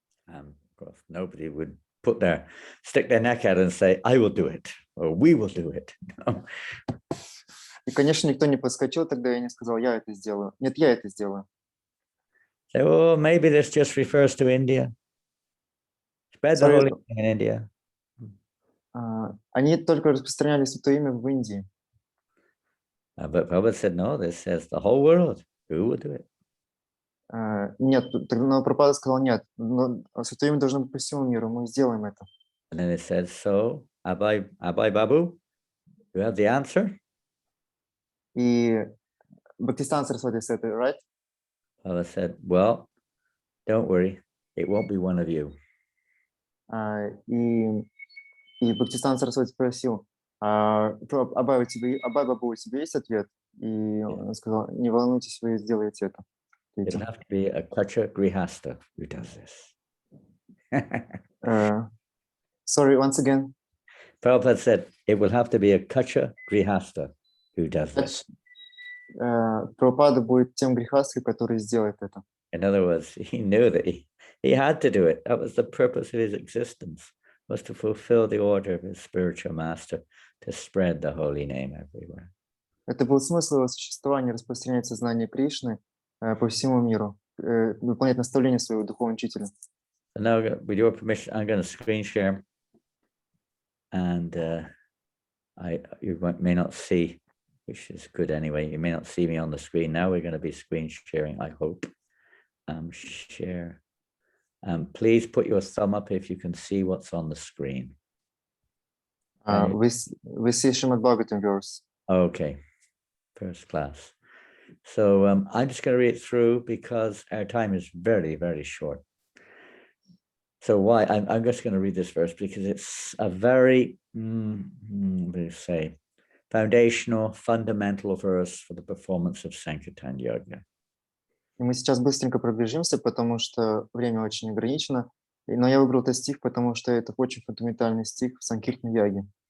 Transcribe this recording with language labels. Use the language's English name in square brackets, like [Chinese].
[English] Of course, nobody would stick their neck out and say, I will do it, or we will do it. [Russian] И, конечно, никто не подскочил тогда и не сказал, я это сделаю. Нет, я это сделаю. [English] So, oh, maybe this just refers to India. Spread the holy name in India. [Russian] Они только распространяли святое имя в Индии. [English] But Prabhupada said, no, this says the whole world. Who will do it? [Russian] Нет, но Прабхупада сказал, нет, но святое имя должно быть по всему миру, мы сделаем это. [English] And then it said, so, Abai Babu, you have the answer? И Бхактистан Сарасвати said, right? Baba said, well, don't worry, it won't be one of you. [Russian] И Бхактистан Сарасвати спросил, Абай Бабу, у тебя есть ответ? И он сказал, не волнуйтесь, вы сделаете это. [English] It'll have to be a Kacha Grihasta who does this. Sorry, once again. Prabhupada said, it will have to be a Kacha Grihasta who does this. [Russian] Прабхупада будет тем грехастхой, который сделает это. [English] In other words, he knew that he had to do it. That was the purpose of his existence, was to fulfill the order of his spiritual master, to spread the holy name everywhere. [Russian] Это был смысл его существования, распространять сознание Кришны по всему миру, выполнять наставления своего духовного учителя. [English] So now, with your permission, I'm going to screen share, and you may not see, which is good anyway. You may not see me on the screen now. We're going to be screen sharing, I hope. Share. Please put your thumb up if you can see what's on the screen. We see Srimad Bhagavatam verse. Okay, first class. So I'm just going to read it through because our time is very, very short. So why? I'm just going to read this verse because it's a very, what do you say, foundational, fundamental verse for the performance of Sankirtan Yajna. [Russian] И мы сейчас быстренько пробежимся, потому что время очень ограничено. Но я выбрал этот стих, потому что это очень фундаментальный стих в Санкиртан Яге.